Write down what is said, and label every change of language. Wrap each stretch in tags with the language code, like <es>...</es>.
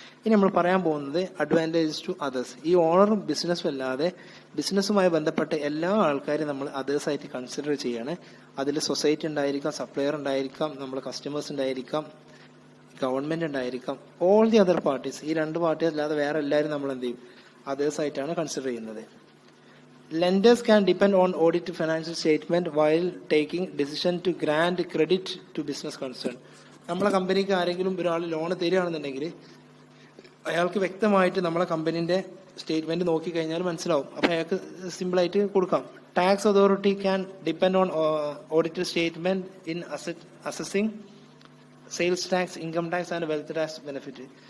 <ml>ഇനി നമ്മൾ പറയാൻ പോകുന്നത്</ml> <en>Advantages to others.</en> <ml>ഈ ഓണറും ബിസിനസ്സും അല്ലാതെ ബിസിനസ്സുമായി ബന്ധപ്പെട്ട എല്ലാ ആൾക്കാരും നമ്മൾ അതേഴ്സ് ആയിട്ട് കൺസിഡർ ചെയ്യാണ്. അതിൽ സൊസൈറ്റി ഉണ്ടായിരിക്കാം, സപ്ലയർ ഉണ്ടായിരിക്കാം, നമ്മുടെ കസ്റ്റമേഴ്സ് ഉണ്ടായിരിക്കാം, ഗവൺമെന്റ് ഉണ്ടായിരിക്കാം,</ml> <en>All the other parties.</en> <ml>ഈ രണ്ട് പാർട്ടീസ് അല്ലാതെ വേറെ എല്ലാവരും നമ്മൾ എന്ത് ചെയ്യും, അതേഴ്സ് ആയിട്ടാണ് കൺസിഡർ ചെയ്യുന്നത്.</ml> <en>Lenders can depend on audit financial statement while taking decision to grant credit to business concern.</en> <ml>നമ്മളെ കമ്പനിക്ക് ആരെങ്കിലും ഒരാൾ ലോൺ തരികയാണെന്നുണ്ടെങ്കിൽ അയാൾക്ക് വ്യക്തമായിട്ട് നമ്മളെ കമ്പനീന്റെ സ്റ്റേറ്റ്മെന്റ് നോക്കി കഴിഞ്ഞാൽ മനസ്സിലാവും. അപ്പൊ അയാൾക്ക് സിമ്പിൾ ആയിട്ട് കൊടുക്കാം.</ml> <en>Tax authority can depend on audited statement in assessing sales tax, income tax and wealth tax benefit.</en>